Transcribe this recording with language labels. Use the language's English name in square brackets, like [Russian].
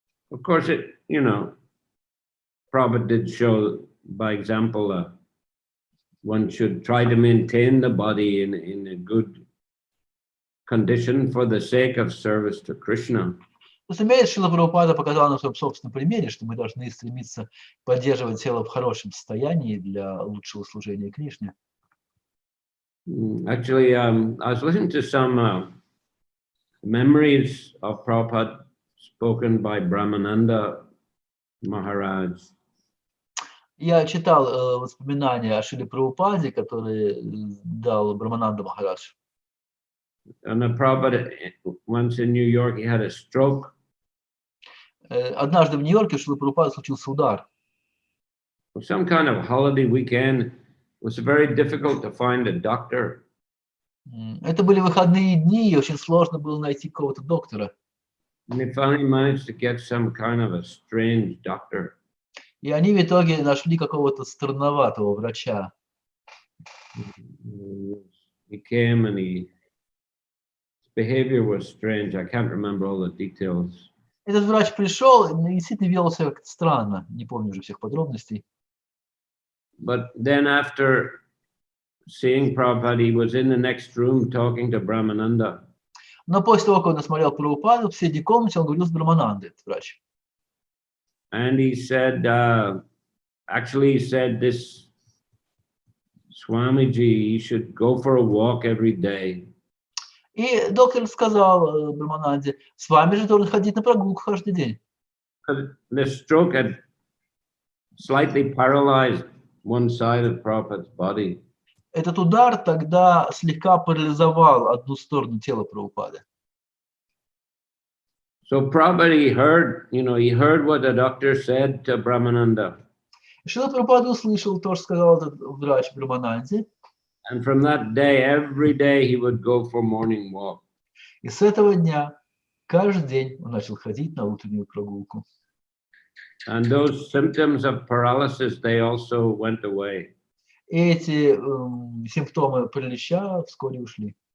[English] Of course, Prabhupada did show by example one should try to maintain the body in a good condition for the sake of service to Krishna. [Russian] Разумеется, Шрила Прабхупада показал на своем собственном примере, что мы должны стремиться поддерживать тело в хорошем состоянии для лучшего служения Кришне. [English] Actually, I was listening to some memories of Prabhupada spoken by Brahmananda Maharaj. [Russian] Я читал воспоминания о Шриле Прабхупаде, которые дал Брахмананда Махарадж. [English] And the Prabhupada, once in New York, he had a stroke. [Russian] Однажды в Нью-Йорке у Шрилы Прабхупады случился удар. [English] Some kind of holiday weekend. It was very difficult to find a doctor. [Russian] Это были выходные дни, и очень сложно было найти какого-то доктора. [English] And they finally managed to get some kind of a strange doctor. [Russian] И они в итоге нашли какого-то странноватого врача. [English] He came and his behavior was strange. I can't remember all the details. [Russian] Этот врач пришел и действительно вел себя как-то странно, не помню уже всех подробностей. [English] But then after seeing Prabhupada, he was in the next room talking to Brahmananda. [Russian] Но после того, как он осмотрел Прабхупаду, в соседней комнате он говорил с Брахманандой, этот врач. [English] And he said, actually he said this Swamiji, he should go for a walk every day. [Russian] И доктор сказал Брахмананде, с вами же должен ходить на прогулку каждый день. [English] The stroke had slightly paralyzed one side of Prabhupada's body. [Russian] Этот удар тогда слегка парализовал одну сторону тела Прабхупады. [English] So Prabhupada, he heard what the doctor said to Brahmananda. [Russian] Шрила Прабхупада услышал то, что сказал этот врач Брахмананде. [English] And from that day, every day he would go for morning walk. [Russian] И с этого дня каждый день он начал ходить на утреннюю прогулку. [English] And those symptoms of paralysis, they also went away. [Russian] И эти симптомы паралича вскоре ушли.